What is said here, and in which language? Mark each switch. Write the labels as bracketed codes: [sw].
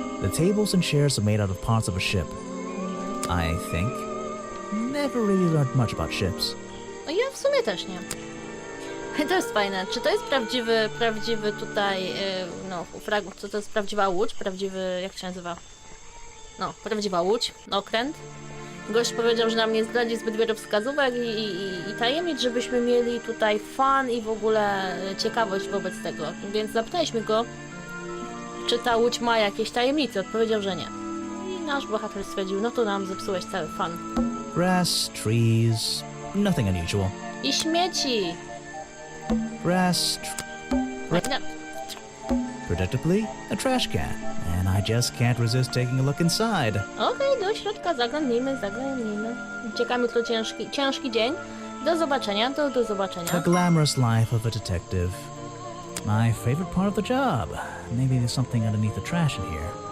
[en] The tables and chairs are made out of parts of a ship. I think. Never really learned much about ships. [pl] No ja w sumie też nie. To jest fajne. Czy to jest prawdziwy tutaj, no, fragment, czy to jest prawdziwa łódź? Prawdziwy, jak się nazywa? No, prawdziwa łódź, okręt. Gość powiedział, że nam nie zdradzi zbyt wielu wskazówek i tajemnic, żebyśmy mieli tutaj fan i w ogóle ciekawość wobec tego. Więc zapytaliśmy go, czy ta łódź ma jakieś tajemnice. Odpowiedział, że nie. I nasz bohater stwierdził, no to nam zepsułeś cały fan. [en] Grass, trees, nothing unusual. [pl] I śmieci. [en] Grass. [pl] No, [en] Predictably, a trash can. And I just can't resist taking a look inside. [pl] Okej, do środka zaglądnijmy. Czeka mi to ciężki dzień. Do zobaczenia, do zobaczenia. [en] The glamorous life of a detective. My favorite part of the job. Maybe there's something underneath the trash in here.